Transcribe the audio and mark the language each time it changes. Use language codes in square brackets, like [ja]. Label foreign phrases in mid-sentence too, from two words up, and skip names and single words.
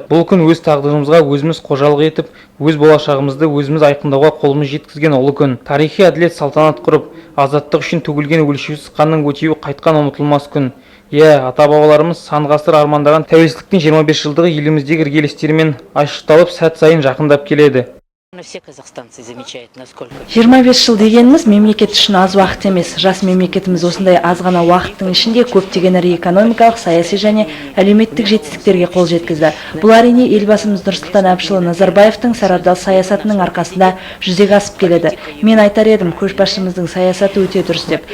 [kk] Бұл күн өз тағдырымызға өзіміз қожалық етіп, өз болашағымызды өзіміз айқындауға қолымыз жеткізген ұлы күн. Тарихи әділет салтанат құрып, азаттық үшін төгілген өлшеусіз қанның өтеуі қайтқан ұмытылмас күн. Ата-бабаларымыз сан ғасыр армандаған тәуелсіздіктің 25 жылдығы еліміздегі іргелестерімен айшықталып, сәт сайын жақындап келеді. [ru] Все казахстанцы замечают, насколько... [kk] 25 жыл дегеніміз мемлекет үшін аз уақыт емес. Жас мемлекетіміз осындай аз ғана уақыттың ішінде көптеген ірі экономикалық, саяси және әлеуметтік жетістіктерге қол жеткізді. Бұл әрине елбасымыз Нұрсұлтан Әбішұлы Назарбаевтың сарабдал саясатының арқасында жүзеге асып келеді. Мен айтар едім, көшбасшымыздың саясаты өте дұрыс деп.